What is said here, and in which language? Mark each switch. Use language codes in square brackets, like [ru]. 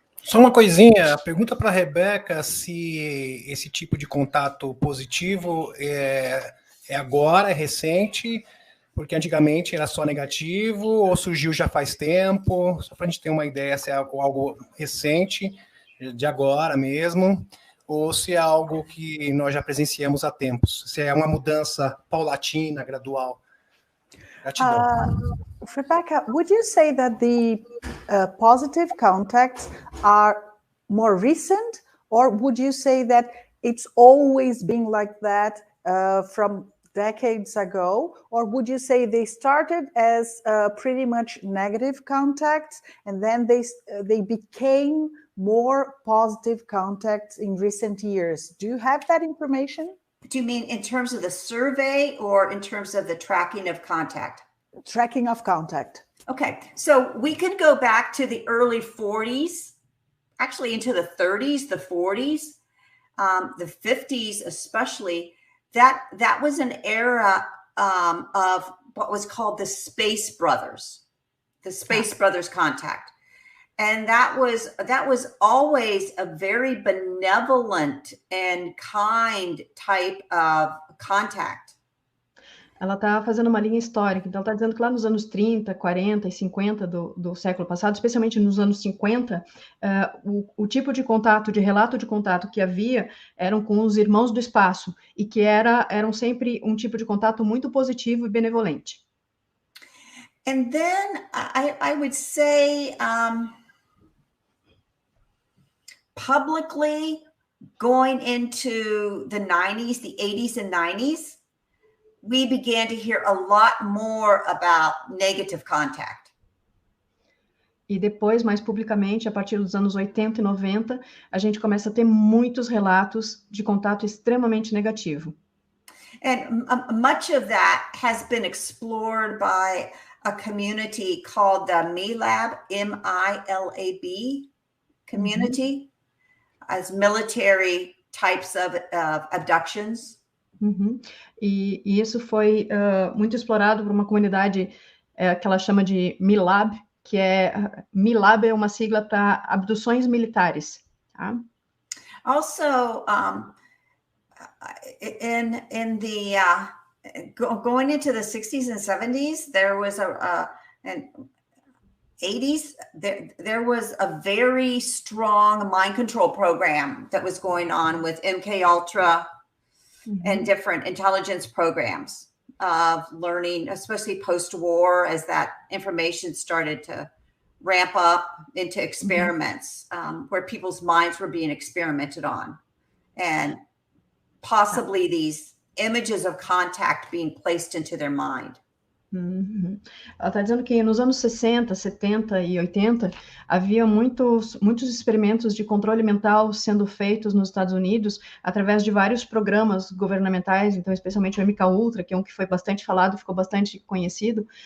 [pt] Só uma coisinha, pergunta para a Rebeca se esse tipo de contato positivo é agora, é recente, porque antigamente era só negativo, ou surgiu já faz tempo, só para a gente ter uma ideia se é algo recente, de agora mesmo, ou se é algo que nós já presenciamos há tempos, se é uma mudança paulatina, gradual. Gratidão. [en] Rebecca, would you say that the positive contacts are more recent, or would you say that it's always been like that from decades ago, or would you say they started as pretty much negative contacts and then they became more positive contacts in recent years? Do you have that information? Do you mean in terms of the survey or in terms of the tracking of contact? Tracking of contact. Okay, so we could go back to the early 40s, actually into the 30s, the 40s, the 50s especially. That was an era of what was called the Space Brothers contact. And that was always a very benevolent and kind type of contact. [pt] Ela está fazendo uma linha histórica, então ela está dizendo que lá nos anos 30, 40 e 50 do século passado, especialmente nos anos 50, o tipo de contato, de relato de contato que havia eram com os irmãos do espaço, e que eram sempre um tipo de contato muito positivo e benevolente. [en] And then I would say publicly going into the 90s, the 80s and 90s, we began to hear a lot more about negative contact. [pt] E depois, mais publicamente, a partir dos anos 80 e 90, a gente começa a ter muitos relatos de contato extremamente negativo. [en] And much of that has been explored by a community called the MILAB, M-I-L-A-B community, as military types of abductions. [pt] E isso foi muito explorado por uma comunidade que ela chama de MILAB, que MILAB é uma sigla para abduções militares. Tá? [en] Also, in the going into the 60s and 70s, there was and 80s, there was a very strong mind control program that was going on with MK Ultra and different intelligence programs of learning, especially post-war, as that information started to ramp up into experiments where people's minds were being experimented on, and possibly these images of contact being placed into their mind. [pt] Ela está dizendo que nos anos 60, 70 e 80 havia muitos experimentos de controle mental sendo feitos nos Estados Unidos através de vários programas governamentais, então especialmente o MK Ultra, que é um que foi bastante falado, ficou bastante conhecido,